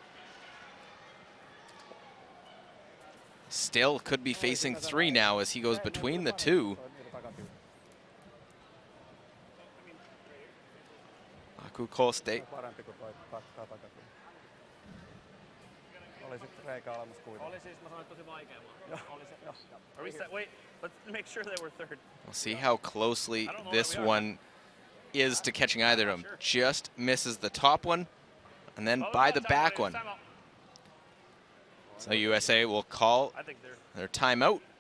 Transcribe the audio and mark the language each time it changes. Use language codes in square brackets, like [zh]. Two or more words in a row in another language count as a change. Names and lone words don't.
[en] Still could be facing 3 now as he goes between the 2. Aku Koste. [fi] Parempi kuin toi takatyy. Oli sit reikä olemas kuitenkin. Oli siis, mä sanoin, tosi vaikea. [en] Are we set? Wait, let's make sure that we're third. We'll see how closely this one is to catching either of them. Just misses the top one and then by the back one. So USA will call their timeout.